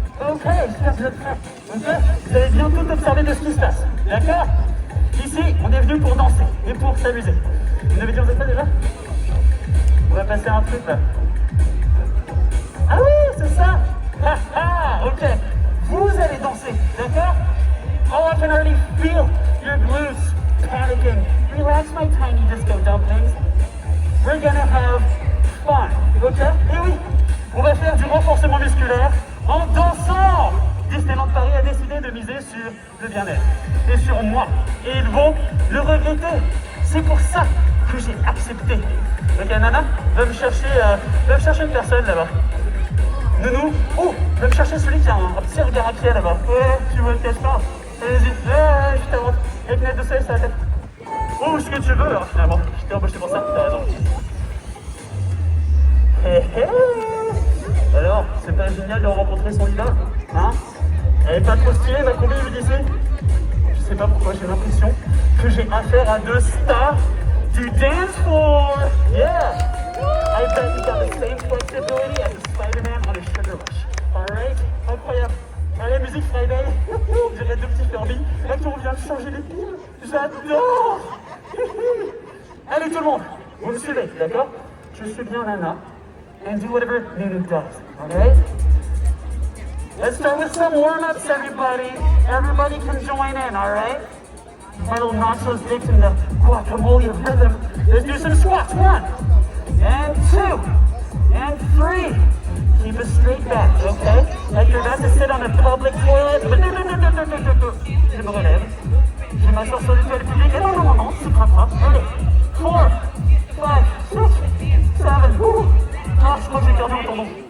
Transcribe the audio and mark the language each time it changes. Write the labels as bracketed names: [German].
[French] Ok, j'espère que vous êtes prêts. Ok? Vous allez bien tout observer de ce qui se passe. D'accord? Ici, on est venu pour danser et pour s'amuser. Vous avez dit vous êtes prêts déjà? On va passer un truc là. Ah oui, c'est ça! Ok. Vous allez danser, d'accord? [English] Oh, I can already feel your glutes panicking. Relax, my tiny disco dumplings. We're gonna have fun, ok? [French] Et oui, on va faire du renforcement musculaire en dansant. Disneyland Paris a décidé de miser sur le bien-être et sur moi. Et ils vont le regretter. C'est pour ça que j'ai accepté. Ok, Nana, va me chercher une personne là-bas. Nounou, oh, va me chercher celui qui a un petit regard inquiet là-bas. Ouais, tu vois lequel je parle. Allez-y, je t'invente. Avec une lettre de soleil sur la tête. Oh, ce que tu veux, alors finalement. Je t'ai embauché pour ça, t'as raison. Hé hé. Alors, c'est pas génial de rencontrer son leader, hein? Elle est pas trop stylée, ma combi, je disais. Je sais pas pourquoi, j'ai l'impression que j'ai affaire à deux stars du dance floor. [English] Yeah! I bet you got the same flexibility as the Spider-Man on a sugar rush. [French] Alright? Incroyable. Allez, musique Friday. On dirait deux petits Furby. Là qu'on vient de changer les piles. J'adore! Allez, tout le monde, vous me suivez, d'accord? Je suis bien Nana. [English] And do whatever Nunu does, alright? Let's start with some warm-ups, everybody. Everybody can join in, alright? My little nachos dipped in the guacamole of rhythm. Let's do some squats. 1, and 2, and 3. Keep a straight back, okay? Like you're about to sit on a public toilet. [French] Je me relève. Je m'assois sur les toilettes publiques. Et non, c'est pas grave. Allez. 4, 5, 6, 7. Ah, je crois que j'ai perdu mon tendon.